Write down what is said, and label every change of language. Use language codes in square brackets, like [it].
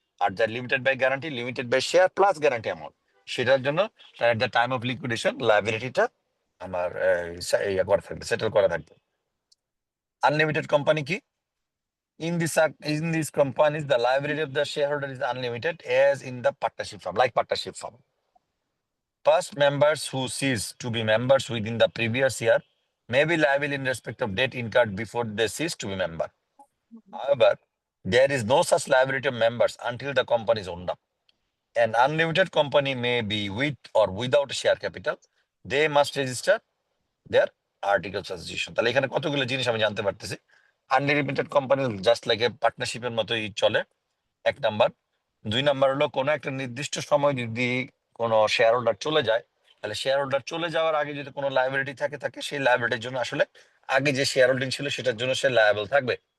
[bn] আর যার limited by guarantee, limited by share plus guarantee amount, সেটার জন্য at the time of liquidation লায়াবিলিটিটা আমার ইয়া করা থাকবে, সেটেল করা থাকবে। আনলিমিটেড কোম্পানি কি? [en] In these companies, the liability of the shareholder is unlimited as in the partnership firm, like partnership firm. Past members who cease to be members within the previous year may be liable in respect of debt incurred before they cease to be member. However, there is no such liability of members until the company is owned up. An unlimited company may be with or without a share capital. They must register their articles of association. [bn] তাহলে এখানে কতগুলো জিনিস আমি জানতে পারতেছি। Unlimited company [en] just like a [bn] পার্টনারশিপের মতোই চলে, 1 number. 2 number হলো কোনো একটা নির্দিষ্ট সময় যদি কোনো শেয়ার হোল্ডার চলে যায়, তাহলে শেয়ার হোল্ডার চলে যাওয়ার আগে যদি কোনো লায়াবিলিটি থাকে সেই লায়াবিলিটির জন্য আসলে আগে যে শেয়ার হোল্ডিং ছিল সেটার জন্য সে লায়াবল থাকবে।